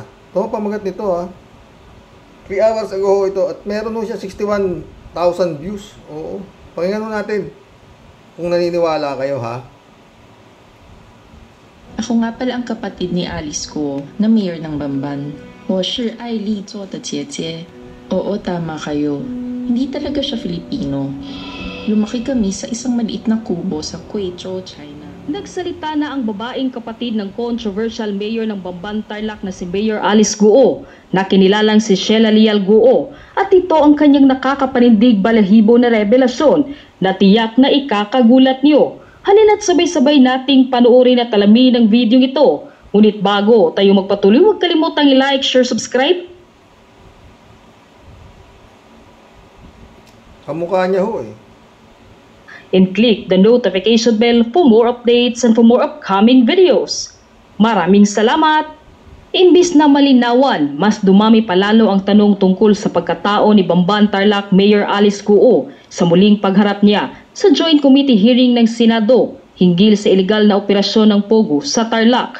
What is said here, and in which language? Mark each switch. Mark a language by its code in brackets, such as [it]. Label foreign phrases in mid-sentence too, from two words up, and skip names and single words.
[tl] Ito pamagat nito ha. 3 hours ago ito at meron ho siya 61,000 views. Oo. Pakinggan ho natin kung naniniwala kayo ha. Ako nga pala ang kapatid ni Alice Go na mayor ng Bamban. [zh] 我是爱丽做的姐姐. [tl] Oo, tama kayo. Hindi talaga siya Filipino. Lumaki kami sa isang maliit na kubo sa Guizhou, China. Nagsalita na ang babaeng kapatid ng controversial mayor ng Bamban Tarlac na si Mayor Alice Go, na kinilalang si Sheila Leal Go, at ito ang kanyang nakakapanindig balahibo na revelasyon na tiyak na ikakagulat niyo. Halina't sabay-sabay nating panuorin at alamin ang video ito. Ngunit bago tayo magpatuloy, huwag kalimutang i- [en] like, share, [tl] subscribe. Kamukha niya ho eh. [en] And click the notification bell for more updates and for more upcoming videos. [tl] Maraming salamat! Imbis na malinawan, mas dumami palalo ang tanong tungkol sa pagkatao ni Bamban Tarlac Mayor Alice Go sa muling pagharap niya sa [en] Joint Committee hearing [tl] ng Senado hinggil sa ilegal na operasyon ng Pogo sa Tarlac.